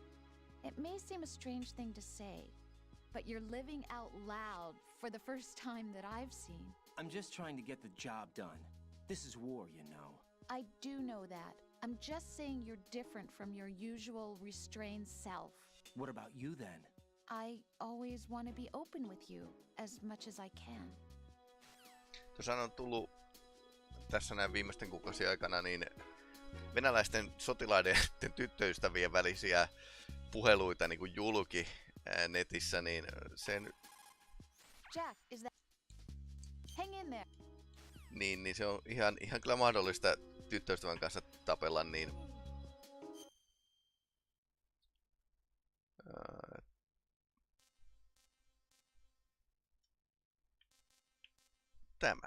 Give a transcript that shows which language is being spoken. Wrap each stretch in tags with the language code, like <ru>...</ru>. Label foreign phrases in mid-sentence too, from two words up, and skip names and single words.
<en>It may seem a strange thing to say, but you're living out loud for the first time that I've seen. I'm just trying to get the job done. This is war, you know. I do know that. I'm just saying you're different from your usual restrained self. What about you then? I always want to be open with you as much as I can.</en> <fi>Tuossa on tullut tässä näin viimeisten kuukausien aikana niin venäläisten sotilaiden tyttöystävien välisiä puheluita niin kuin julki netissä, niin sen...</fi> <en>Jack, is that... Hang in there.</en> <fi>Niin se on ihan kyllä mahdollista tyttöystävän kanssa tapella, niin... Tämä.</fi>